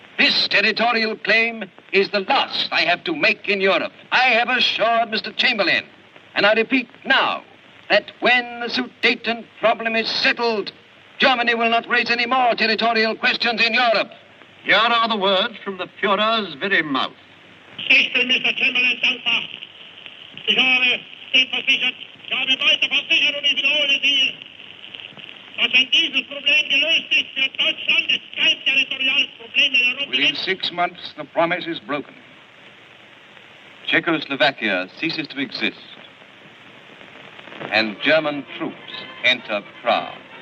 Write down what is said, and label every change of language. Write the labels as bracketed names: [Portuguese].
[English] This territorial claim is the last I have to make in Europe. I have assured Mr. Chamberlain, and I repeat now, that when the Sudeten problem is settled, Germany will not raise any more territorial questions in Europe. Here are the words from the Führer's very mouth. [German] Ich bin Mr. Chamberlain dankbar. Ich habe stets versichert, ich habe weiter versichert und ich wiederhole Sie, dass wenn dieses Problem gelöst ist für Deutschland, es kein territoriales Problem in Europa [English] within [German] gibt. [English] 6 months, the promise is broken. Czechoslovakia ceases to exist, and German troops enter Prague.